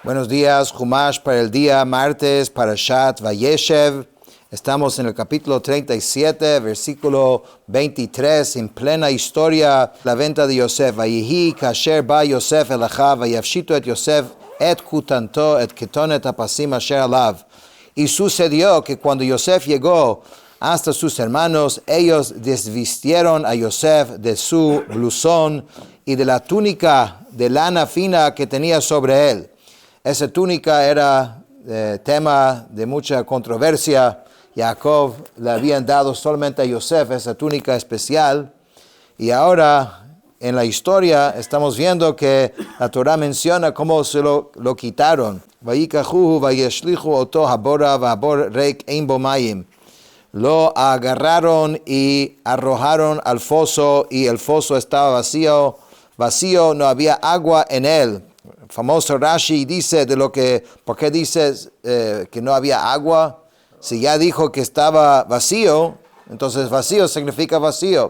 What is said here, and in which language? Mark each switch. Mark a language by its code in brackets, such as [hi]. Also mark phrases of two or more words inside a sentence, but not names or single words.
[es] Buenos días, Humash para el día martes, Parashat Vayeshev. Estamos en el capítulo 37, versículo 23, en plena historia, la venta de Yosef. [he] ויהי כאשר בא יוסף אל אחיו, ויפשיטו את יוסף את כתנתו את כתנת הפסים אשר עליו. [es] Y sucedió que cuando Yosef llegó hasta sus hermanos, ellos desvistieron a Yosef de su blusón y de la túnica de lana fina que tenía sobre él. Esa túnica era tema de mucha controversia. Jacob le habían dado solamente a Yosef esa túnica especial. Y ahora en la historia estamos viendo que la Torah menciona cómo se lo quitaron. [he] ויקחהו וישלכו אתו הבורה והבור רק אין בו מים. [es] Lo agarraron y arrojaron al foso y el foso estaba vacío, no había agua en él. El famoso Rashi dice ¿por qué dices que no había agua? Si ya dijo que estaba vacío, entonces vacío significa vacío.